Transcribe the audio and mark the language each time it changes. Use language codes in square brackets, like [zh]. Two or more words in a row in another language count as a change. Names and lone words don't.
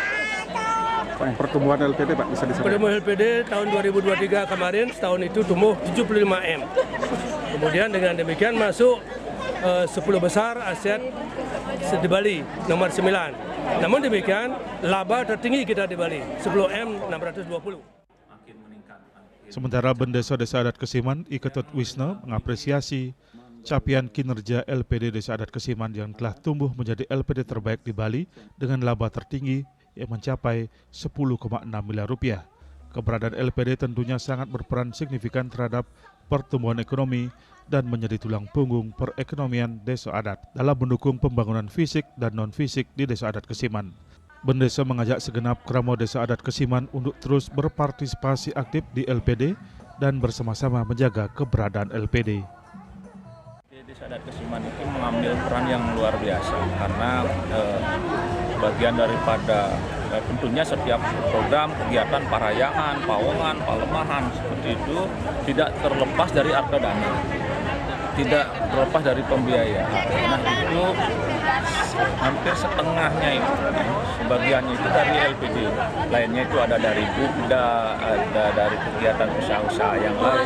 [id] Pertumbuhan LPD Pak bisa disampaikan? Pertumbuhan LPD tahun 2023 kemarin setahun itu tumbuh 75M. Kemudian dengan demikian masuk 10 besar aset di Bali nomor 9. Namun demikian laba tertinggi kita di Bali 10M 620. Sementara Bendesa Desa Adat Kesiman Ketut Wisna mengapresiasi capaian kinerja LPD Desa Adat Kesiman yang telah tumbuh menjadi LPD terbaik di Bali dengan laba tertinggi yang mencapai 10,6 miliar rupiah. Keberadaan LPD tentunya sangat berperan signifikan terhadap pertumbuhan ekonomi dan menjadi tulang punggung perekonomian Desa Adat dalam mendukung pembangunan fisik dan non-fisik di Desa Adat Kesiman. Bendesa mengajak segenap keramo Desa Adat Kesiman untuk terus berpartisipasi aktif di LPD dan bersama-sama menjaga keberadaan LPD. Desa Adat Kesiman itu mengambil peran yang luar biasa karena bagian daripada tentunya setiap program, kegiatan, [ban] parayangan, pawongan, palemahan [id] seperti itu tidak terlepas dari harta dana, tidak terlepas dari pembiayaan. Nah itu hampir setengahnya itu, sebagiannya itu dari LPD, lainnya itu ada dari Bukda, ada dari kegiatan usaha-usaha yang lain.